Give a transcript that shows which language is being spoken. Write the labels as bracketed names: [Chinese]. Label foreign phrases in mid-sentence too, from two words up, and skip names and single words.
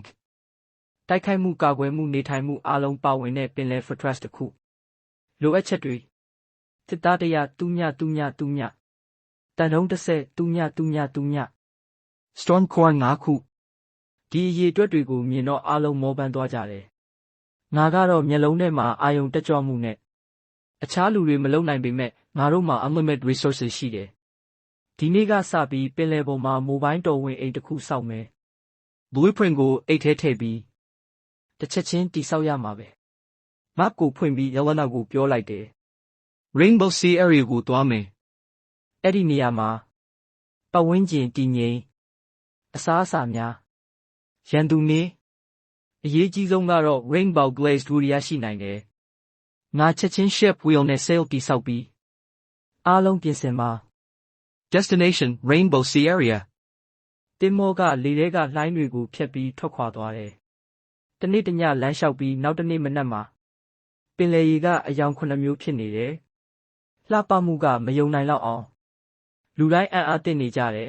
[Burmese] တိုက်ခိုက်မှုကာကွယ်မှုနေထိုင်မှုအားလုံးပါဝင်တဲ့ပင်လယ် fortress တစ်ခု။လိုအပ်ချက်တွေတစ်သား100 0 တန်ထုံး10 0 Storm Core 5 ခု ဒီအရေးအတွက်တွေကိုမြင်တော့အားလုံးမောပန်းသွားကြတယ်။ငါကတော့မျက်လုံးထဲမှာအာယုံတက်ကြွမှုနဲ့အခြားလူတွေမလုံနိုင်ပေမဲ့ငါတို့မှာ [English] unlimited resources [Burmese] ရှိတယ်။ဒီနေ့ကစပြီးပင်လယ်ပေါ်မှာမိုဘိုင်းတော်ဝင်အိမ်တစ်ခုစောက်မယ်။ Blueprint ကိုအိတ်ထဲထည့်ပြီး တစ်ချက်ချင်းတိဆောက်ရမှာပဲ။ Map ကိုဖွင့်ပြီး Yelena ကိုပြောလိုက်တယ် ။ Rainbow Sea Area ကိုသွားမယ် ။အဲ့ဒီနေရာမှာပတ်ဝန်းကျင်တည်ငြိမ်အစားအစာများရန်သူနေအရေးကြီးဆုံးကတော့ Rainbow Glazed Wood ရရှိနိုင်တယ်။ငါချက်ချင်း [English] ship wheel [Burmese] နဲ့ sail တိဆောက်ပြီးအားလုံးပြင်ဆင်ပါ [English] Destination Rainbow Sea Area [Burmese] သင်္ဘောကလေထဲကလှိုင်းတွေကိုဖျက်ပြီးထွက်ခွာသွားတယ်။တနေ့တညလမ်းလျှောက်ပြီးနောက်တနေ့မနက်မှာပင်လယ်ရေကအယောင်9မျိုးဖြစ်နေတယ်။လှပမှုကမယုံနိုင်လောက်အောင်လူတိုင်းအံ့အားသင့်နေကြတယ်